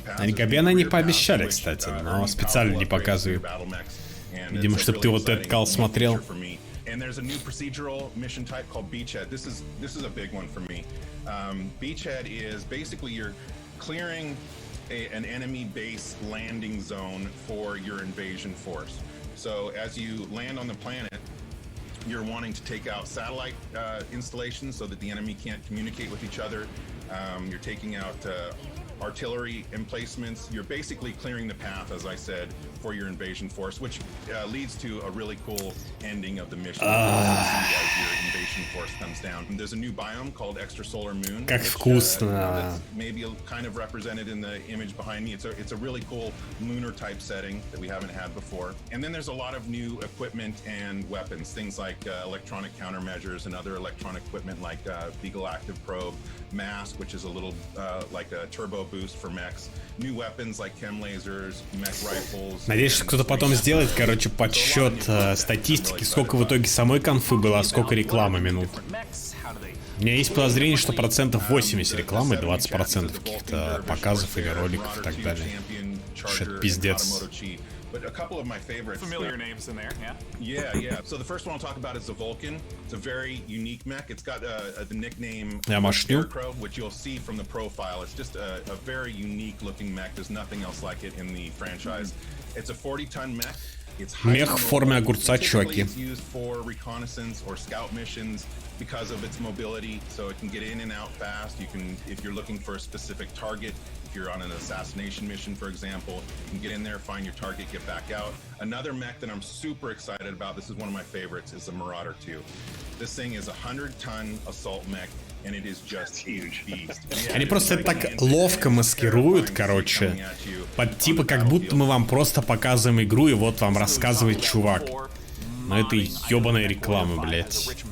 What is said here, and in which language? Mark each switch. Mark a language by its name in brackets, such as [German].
[Russian] Они Габена не пообещали, кстати, но специально не показывают. Видимо, чтобы ты вот этот кал смотрел. [English] And there's a new procedural mission type called Beachhead. This is a big one for me. Beachhead is basically you're clearing an enemy base landing zone for your invasion force. So as you land on the planet, you're wanting to take out satellite installations so that the enemy can't communicate with each other. You're taking out artillery emplacements. You're basically clearing the path, as I said, for your invasion force, which leads to a really cool ending of the mission as your invasion force comes down. And there's a new biome called Extrasolar Moon. [Russian] Как вкусно. [English] That's maybe kind of represented in the image behind me. It's a really cool lunar type setting that we haven't had before. And then there's a lot of new equipment and weapons, things like electronic countermeasures and other electronic equipment like Beagle Active Probe, Mask, which is a little like a turbo boost for mechs, new weapons like chem lasers, mech rifles. [Russian] Надеюсь, что кто-то потом сделает, короче, подсчет статистики, сколько в итоге самой конфы было, а сколько рекламы минут. У меня есть подозрение, что 80% рекламы, 20% каких-то показов или роликов и так далее. Что это пиздец. [English] but a couple of my favorites. Familiar names in there, yeah. Yeah. So the first one I'll talk about is the Vulcan. It's a very unique mech. It's got the nickname Scarecrow, which you'll see from the profile. It's just a very unique looking mech. There's nothing else like it in the franchise. It's a 40-ton mech. [Russian] Мех в форме огурца, чуваки. [English] It's used for reconnaissance or scout missions because of its mobility, so it can get in and out fast. You can, if you're looking for a specific target, if you're on an assassination mission, for example, you can get in there, find your target, get back out. Another mech that I'm super excited about, this is one of my favorites, is the Marauder 2. This thing is a 100-ton assault mech. And it is just huge beast. [Russian] Они просто это так ловко маскируют, короче, под типа как будто мы вам просто показываем игру, и вот вам рассказывает чувак. Но это ёбаная реклама, блядь.